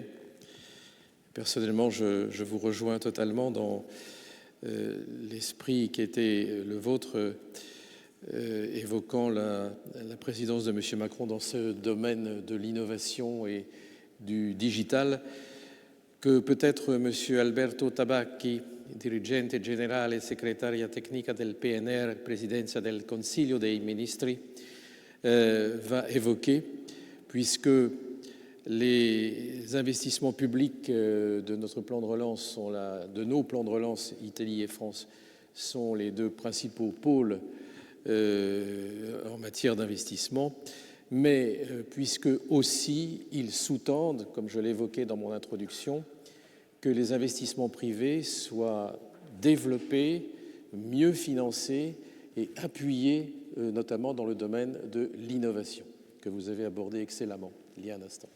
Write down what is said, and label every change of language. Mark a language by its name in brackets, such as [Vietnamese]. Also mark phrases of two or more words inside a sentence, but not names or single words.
[French] Personnellement, je vous rejoins totalement dans l'esprit qui était le vôtre, évoquant la présidence de M. Macron dans ce domaine de l'innovation et du digital, que peut-être M. [Italian] Alberto Tabacchi, dirigente generale e segretaria tecnica del PNR, Presidenza del Consiglio dei Ministri, [French] va évoquer, puisque les investissements publics de notre plan de relance de nos plans de relance, Italie et France, sont les deux principaux pôles en matière d'investissement, mais puisque aussi ils sous-tendent, comme je l'évoquais dans mon introduction, que les investissements privés soient développés, mieux financés et appuyés, notamment dans le domaine de l'innovation, que vous avez abordé excellemment il y a un instant.